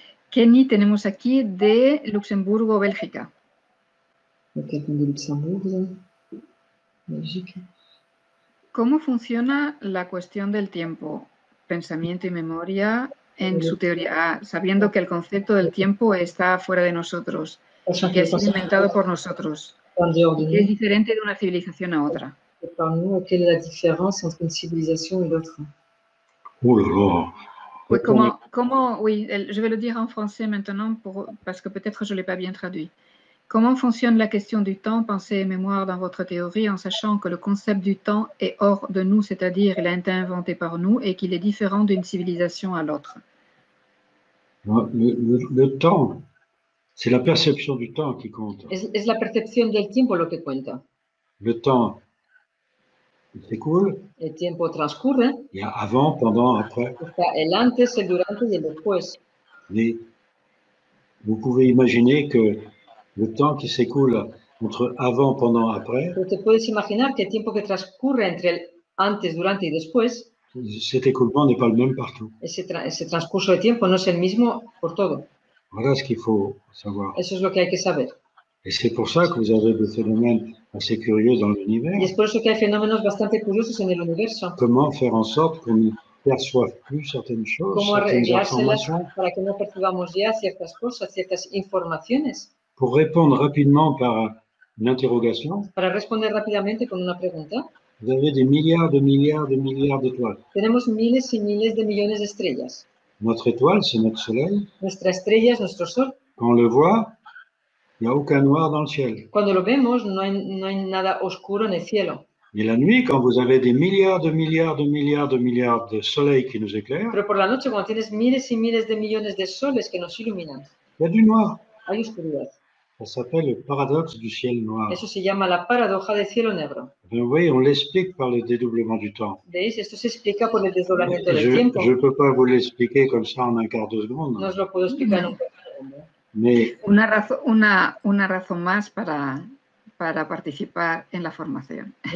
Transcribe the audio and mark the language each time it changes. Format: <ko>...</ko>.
<es>Kenny tenemos aquí de Luxemburgo, Bélgica.</es> <fr>Quelqu'un de Luxembourg, Bélgique.</fr> <es>¿Cómo funciona la cuestión del tiempo, pensamiento y memoria en su teoría, sabiendo que el concepto del tiempo está fuera de nosotros, que ha sido inventado por nosotros, que es diferente de una civilización a otra?</es> <fr>Quelle est la différence entre une civilisation et l'autre? Oh là là. Oui, oui, je vais le dire en français maintenant parce que peut-être je ne l'ai pas bien traduit. Comment fonctionne la question du temps, pensée et mémoire dans votre théorie, en sachant que le concept du temps est hors de nous, c'est-à-dire il a été inventé par nous et qu'il est différent d'une civilisation à l'autre? Le temps, c'est la perception du temps qui compte.</fr> <es>Es la percepción del tiempo lo que cuenta.</es> <fr>Le temps, il s'écoule.</fr> <es>El tiempo transcurre.</es> <fr>Il y a avant, pendant, après.</fr> <es>Está el antes, el durante y el después.</es> <fr>Mais vous pouvez imaginer que le temps qui s'écoule entre avant, pendant, après.</fr> <es>Pero te puedes imaginar que el tiempo que transcurre entre el antes, durante y después.</es> <fr>Cet écoulement n'est pas le même partout.</fr> <es>Ese transcurso de tiempo no es el mismo por todo.</es> <fr>Voilà ce qu'il faut savoir.</fr> <es>Eso es lo que hay que saber.</es> <fr>Et c'est pour ça que vous avez des phénomènes assez curieux dans l'univers.</fr> <es>Y es por eso que hay fenómenos bastante curiosos en el universo.</es> <fr>Comment faire en sorte qu'on ne perçoive plus certaines choses,</fr> <es>¿Cómo</es> <fr>certaines</fr> <es>arreglárselas</es> <fr>informations?</fr> <es>para que no percibamos ya ciertas cosas, ciertas informaciones?</es> <fr>Pour répondre rapidement par une interrogation,</fr> <es>Para responder rápidamente con una pregunta.</es> <fr>vous avez des milliards de milliards de milliards d'étoiles.</fr> <es>Tenemos miles y miles de millones de estrellas.</es> <fr>Notre étoile, c'est notre soleil.</fr> <es>Nuestra estrella es nuestro sol.</es> <fr>Quand on le voit, il n'y a aucun noir dans le ciel.</fr> <es>Cuando lo vemos, no hay nada oscuro en el cielo.</es> <fr>Et la nuit, quand vous avez des milliards de milliards de milliards de milliards de soleils qui nous éclairent,</fr> <es>Pero por la noche, cuando tienes miles y miles de millones de soles que nos iluminan,</es> <fr>il y a du noir.</fr> <es>hay oscuridad.</es> <fr>Ça s'appelle le paradoxe du ciel noir.</fr> <es>Eso se llama la paradoja del cielo negro.</es> <fr>Vous voyez, on l'explique par le dédoublement du temps.</fr> <es>¿Veis? Esto se explica por el desdoblamiento del</es> <fr>Je</fr> <es>tiempo.</es> <fr>ne peux pas vous l'expliquer comme ça en un quart de seconde.</fr> <es>No os lo puedo explicar en un segundo.</es> <fr>Mais</fr> <es>Una razón más para participar en la formación.</es>